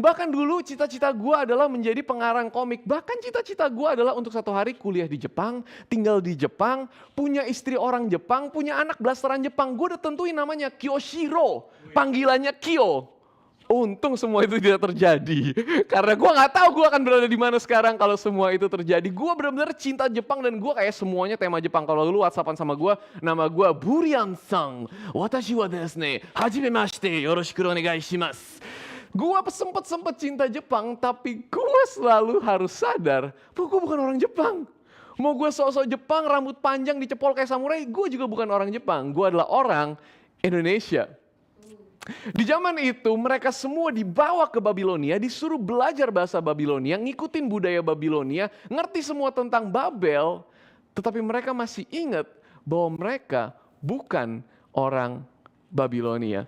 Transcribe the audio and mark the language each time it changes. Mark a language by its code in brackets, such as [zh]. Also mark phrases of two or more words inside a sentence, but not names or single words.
[id] Bahkan dulu cita-cita gue adalah menjadi pengarang komik. Bahkan cita-cita gue adalah untuk satu hari kuliah di Jepang, tinggal di Jepang, punya istri orang Jepang, punya anak blasteran Jepang. Gue udah tentuin namanya Kyoshiro, panggilannya Kyo. Untung semua itu tidak terjadi. Karena gue gak tahu gue akan berada di mana sekarang kalau semua itu terjadi. Gue benar-benar cinta Jepang dan gue kayak semuanya tema Jepang. Kalau lu WhatsAppan sama gue, nama gue Burian-san. [ja] 私はですね、はじめまして、よろしくお願いします. [id] Gue sempet cinta Jepang, tapi gue selalu harus sadar bahwa gue bukan orang Jepang. Mau gue sok-sok Jepang, rambut panjang dicepol kayak samurai, gue juga bukan orang Jepang. Gue adalah orang Indonesia. Di zaman itu mereka semua dibawa ke Babilonia, disuruh belajar bahasa Babilonia, ngikutin budaya Babilonia, ngerti semua tentang Babel, tetapi mereka masih ingat bahwa mereka bukan orang Babilonia.